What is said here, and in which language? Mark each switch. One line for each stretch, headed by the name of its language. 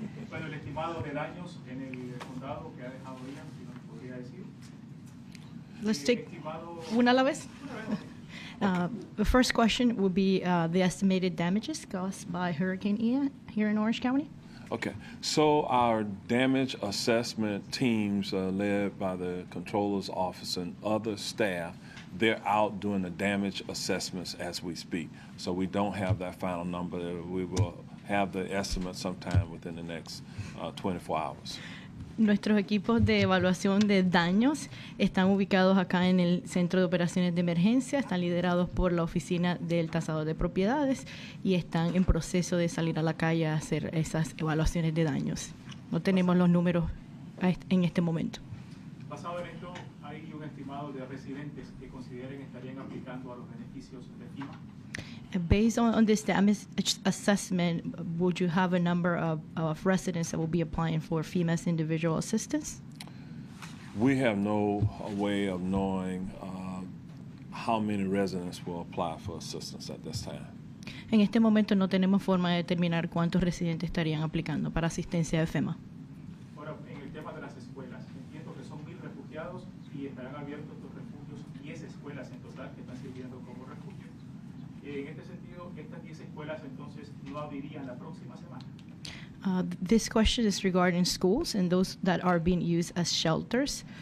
Spanish: Bueno, el estimado de daños en el condado que ha dejado Ian, si nos podría decir.
English: Let's take
Spanish: una a la vez.
English: The first question will be the estimated damages caused by Hurricane Ian here in Orange County. Okay, so our damage assessment teams led by the Controller's Office and other staff they're out doing the damage assessments as we speak. So we don't have that final number. We will have the estimate sometime within the next 24 hours.
Spanish: Nuestros equipos de evaluación de daños están ubicados acá en el Centro de Operaciones de Emergencia, están liderados por la Oficina del Tasador de Propiedades y están en proceso de salir a la calle a hacer esas evaluaciones de daños. No tenemos los números en este momento. Basado en esto, ¿hay un estimado de residentes que consideren estarían aplicando a los beneficios de FEMA?
English: Based on this damage assessment, would you have a number of residents that will be applying for FEMA's individual assistance? We have no way of knowing how many residents will apply for assistance at this time.
Spanish: En este momento no tenemos forma de determinar cuántos residentes estarían aplicando para asistencia de FEMA. Ahora, en el tema de las escuelas, entiendo que son 1,000 refugiados y estarán abiertos los refugios, 10 escuelas en total que están sirviendo como refugios. En este sentido, estas 10 escuelas entonces no abrirían la próxima semana.
English: This question is regarding schools and those that are being used as shelters.